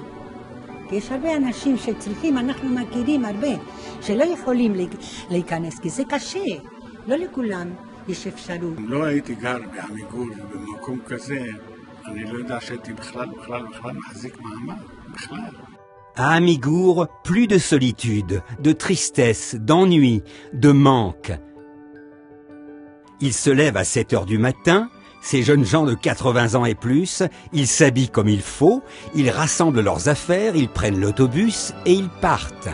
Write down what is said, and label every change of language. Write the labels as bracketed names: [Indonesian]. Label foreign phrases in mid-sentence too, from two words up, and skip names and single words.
[Hebrew] יש הרבה אנשים שצריכים, אנחנו מכירים הרבה, שלא יכולים להיכנס, כי זה קשה. לא לכולם יש אפשרות. אם לא הייתי גר בעמיגור במקום כזה, אני לא יודע שהייתי בכלל מחזיק מעמד, בכלל. [French] À Amigour, plus de solitude, de tristesse, d'ennui, de manque. Ils se lèvent à 7 heures du matin, ces jeunes gens de 80 ans et plus, ils s'habillent comme il faut, ils rassemblent leurs affaires, ils prennent l'autobus et ils partent.